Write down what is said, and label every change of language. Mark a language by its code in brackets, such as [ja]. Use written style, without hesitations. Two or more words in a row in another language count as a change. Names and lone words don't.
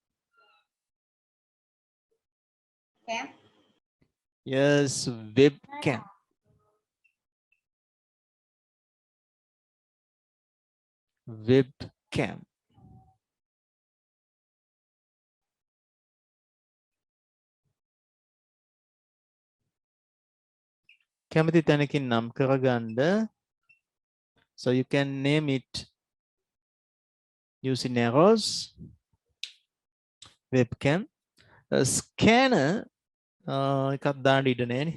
[en] Cam. Yes, webcam. Webcam. [si] කැමති තැනකින් නම් කරගන්න. [en] So you can name it using arrows. [si] Webcam. Scanner එකක් දාන්න ඉඩ නැහැනේ.